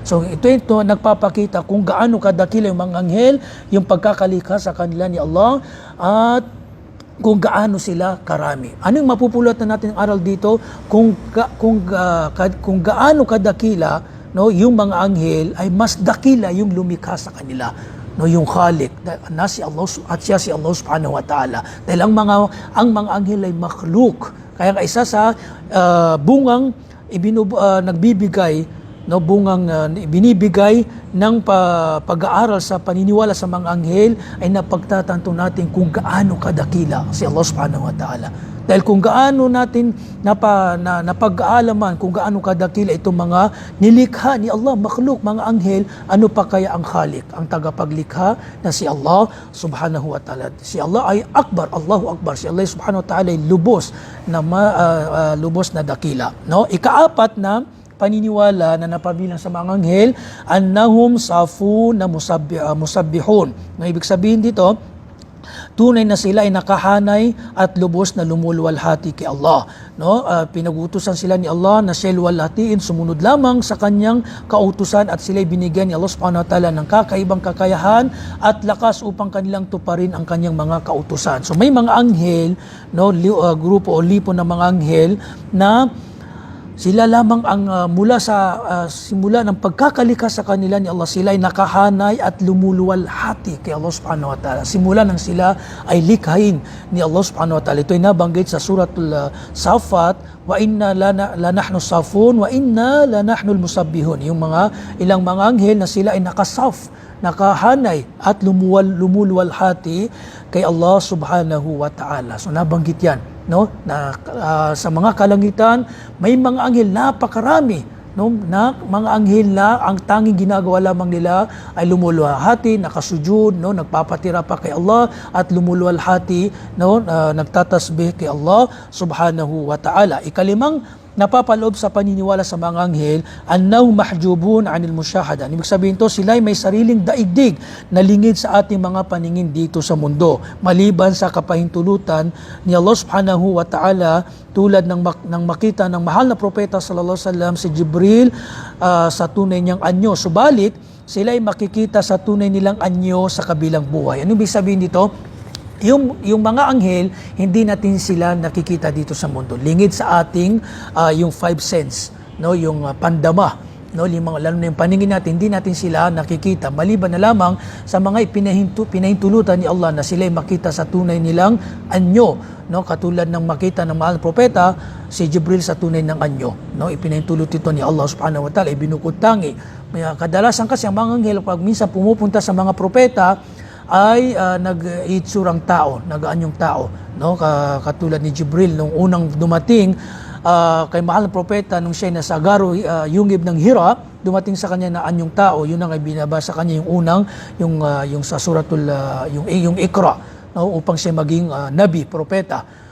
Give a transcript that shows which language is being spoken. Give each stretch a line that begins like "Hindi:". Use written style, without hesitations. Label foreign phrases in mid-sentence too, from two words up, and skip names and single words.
Filipino: So ito nagpapakita kung gaano kadakila yung mga anghel, yung pagkakalikha sa kanila ni Allah, at kung gaano sila karami. Ano yung mapupulot na natin ang aral dito? Kung gaano kadakila, no, yung mga anghel ay mas dakila yung lumikha sa kanila, no, yung Khalik na si Allah at siya si Allah
Arabic: سبحانه وتعالى.
Filipino: Dahil ang mga anghel ay makhluk. Kaya nga isa sa bungang nagbibigay, no, bungang binibigay ng pag-aaral sa paniniwala sa mga anghel ay napagtatanto natin kung gaano kadakila si Allah
Arabic: سبحانه وتعالى.
Filipino: Dahil kung gaano natin napag-aalaman kung gaano kadakila itong mga nilikha ni Allah, makhluk, mga anghel, ano pa kaya ang Khalik, ang tagapaglikha na si Allah
Arabic: سبحانه وتعالى.
Filipino: Si Allah ay akbar,
Arabic: الله أكبر.
Filipino: Si Allah
Arabic: سبحانه وتعالى
Filipino: ay lubos na dakila. No? Ikaapat na paniniwala na napabilang sa mga anghel,
Arabic: أنهم صافون مسبحون.
Filipino: No, ibig sabihin dito, tunay na sila ay nakahanay at lubos na lumuluwalhati kay Allah. No, pinagutusan sila ni Allah na siya'y luwalhatiin, sumunod lamang sa kanyang kautusan at sila'y binigyan ni Allah
Arabic: سبحانه وتعالى
Filipino: ng kakaibang kakayahan at lakas upang kanilang tuparin ang kanyang mga kautusan. So may mga anghel, no, grupo o lipo ng mga anghel na sila lamang ang mula sa simula ng pagkakalikha sa kanila ni Allah, sila ay nakahanay at lumuluwalhati kay Allah
Arabic: سبحانه وتعالى.
Filipino: Simula nang sila ay likhain ni Allah
Arabic: سبحانه وتعالى.
Filipino: Ito ay nabanggit sa suratul Safat,
Arabic: وإنا لنحن الصافون وإنا لنحن المسبحون.
Filipino: Yung ilang mga anghel na sila ay nakahanay at lumuluwalhati kay Allah
Arabic: سبحانه وتعالى.
Filipino: So nabanggit yan, no, na sa mga kalangitan may mga anghel napakarami, no, na mga anghel na ang tanging ginagawa lamang nila ay lumuluwalhati, nakasujud, no, nagpapatira pa kay Allah at lumuluwalhati, no, nagtatasbih kay Allah
Arabic: سبحانه وتعالى.
Filipino: Ikalimang napapaloob sa paniniwala sa mga anghel,
Arabic: أنهم محجوبون عن المشاهدة.
Filipino: Ibig sabihin to, sila ay may sariling daigdig na lingid sa ating mga paningin dito sa mundo, maliban sa kapahintulutan ni Allah
Arabic: سبحانه وتعالى,
Filipino: tulad ng makita ng mahal na propeta
Arabic: صلى الله عليه وسلم
Filipino: si Jibril sa tunay niyang anyo. Subalit sila ay makikita sa tunay nilang anyo sa kabilang buhay. Ano ibig sabihin dito? Yung mga anghel, hindi natin sila nakikita dito sa mundo. Lingid sa ating yung
English: five sense,
Filipino: no, yung pandama, no, lalo na yung paningin natin, hindi natin sila nakikita. Maliban na lamang sa mga pinahintulutan ni Allah na sila ay makita sa tunay nilang anyo, no, katulad ng makita ng mahal na propeta si Jibril sa tunay ng anyo, no, ipinahintulot ito ni Allah
Arabic: سبحانه وتعالى,
Filipino: ibinukod tangi. Kadalasan kasi ang mga anghel pag minsan pumupunta sa mga propeta ay nag-iitsurang tao, nag-aanyong tao, no, katulad ni Jibril nung unang dumating kay mahal na propeta nung siya nasa Garo Yungib ng Hira, dumating sa kanya na anyong tao, yun ang binabasa kanya yung sa suratul yung Iqra, no, upang siya maging nabi, propeta.